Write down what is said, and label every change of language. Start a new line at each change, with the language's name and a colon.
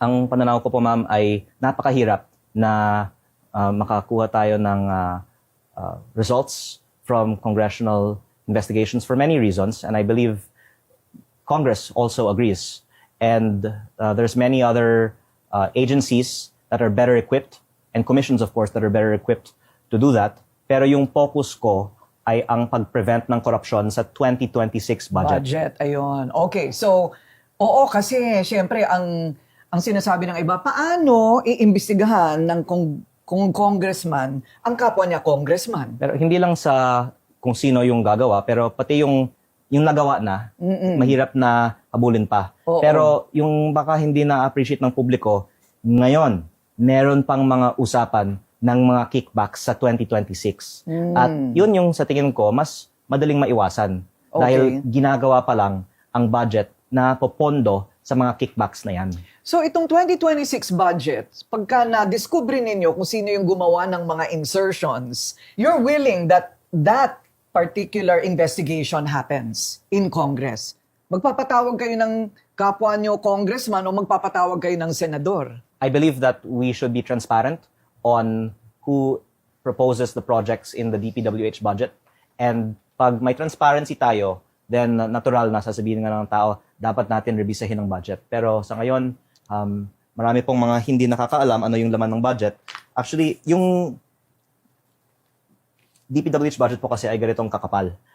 English: Ang pananaw ko po, ma'am, ay napakahirap na makakuha tayo ng results from congressional investigations for many reasons, and I believe Congress also agrees. And there's many other agencies that are better equipped, and commissions, of course, that are better equipped to do that.
Filipino: Pero yung focus ko ay ang pag-prevent ng korupsyon sa 2026 budget. Ayun. Okay, so, oo, kasi syempre ang sinasabi ng iba, paano iimbestigahan ng kung congressman ang kapwa niya congressman? Pero hindi lang sa kung sino yung gagawa, pero pati yung nagawa na, mahirap na habulin pa. Oo. Pero yung baka hindi na-appreciate ng publiko, ngayon, meron pang mga usapan ng mga kickbacks sa 2026. At yun yung sa tingin ko, mas madaling maiwasan. Okay. Dahil ginagawa pa lang ang budget na popondo sa mga kickbacks na yan. So itong 2026 budget, pagka na-discover ninyo kung sino yung gumawa ng mga insertions, you're willing that that particular investigation happens in Congress. Magpapatawag kayo ng kapwa nyo congressman o magpapatawag kayo ng senador?
English: I believe that we should be transparent on who proposes the projects in the DPWH budget.
Filipino: And pag may transparency tayo, then natural na sasabihin nga ng tao, dapat natin revisahin ang budget. Pero sa ngayon, marami pong mga hindi nakakaalam ano yung laman ng budget. Actually, yung DPWH budget po kasi ay ganitong kakapal.